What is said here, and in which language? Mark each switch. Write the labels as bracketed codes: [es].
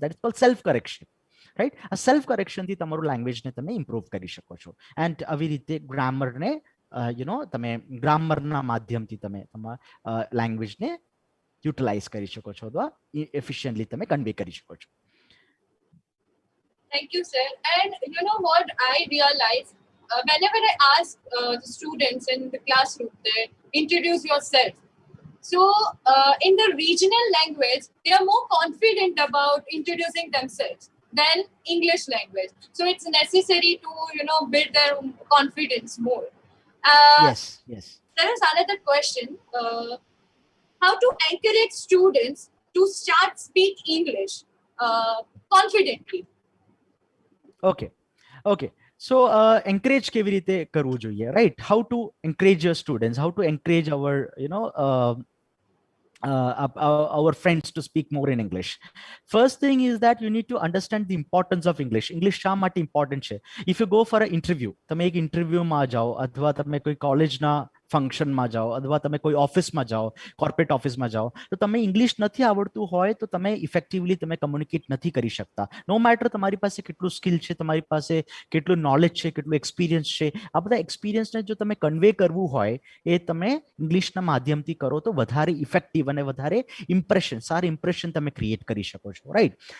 [en] that is called self correction, [gu] right. આ self કરેક્શનથી તમારું લેંગ્વેજને તમે ઇમ્પ્રૂવ કરી શકો છો. એન્ડ આવી રીતે ગ્રામરને તમે ગ્રામરના માધ્યમથી તમે તમારા લેંગ્વેજને યુટિલાઇઝ કરી શકો છો, અથવા એફિશિયન્ટલી તમે કન્વે કરી શકો છો. [en] Thank you, sir. And you know what I realized whenever I ask the students in the classroom, they introduce yourself. So in the regional language, they are more confident about introducing themselves than English language. So it's necessary to build their confidence more. Yes. There is another question: how to encourage students to start speak English confidently? Okay. [gu] So encourage કેવી રીતે કરવું જોઈએ, right? [en] How to encourage your students, how to encourage our friends to speak more in English. First thing is that you need to understand the importance of English. [gu] English શા માટે important છે? [en] If you go for an interview, [gu] તમે એક ઇન્ટરવ્યુમાં જાઓ, અથવા તમે કોઈ કોલેજના ફંક્શનમાં જાઓ, અથવા તમે કોઈ ઓફિસમાં જાઓ, કોર્પોરેટ ઓફિસમાં જાઓ, તો તમે ઇંગ્લિશ નથી આવડતું હોય તો તમે ઇફેક્ટિવલી તમે કમ્યુનિકેટ નથી કરી શકતા. નો મેટર તમારી પાસે કેટલું સ્કિલ છે, તમારી પાસે કેટલું નોલેજ છે, કેટલું એક્સપિરિયન્સ છે, આ બધા એક્સપિરિયન્સને જો તમે કન્વે કરવું હોય, એ તમે ઇંગ્લિશના માધ્યમથી કરો તો વધારે ઇફેક્ટિવ અને વધારે ઇમ્પ્રેશન, સારી ઇમ્પ્રેશન તમે ક્રિએટ કરી શકો છો, રાઈટ.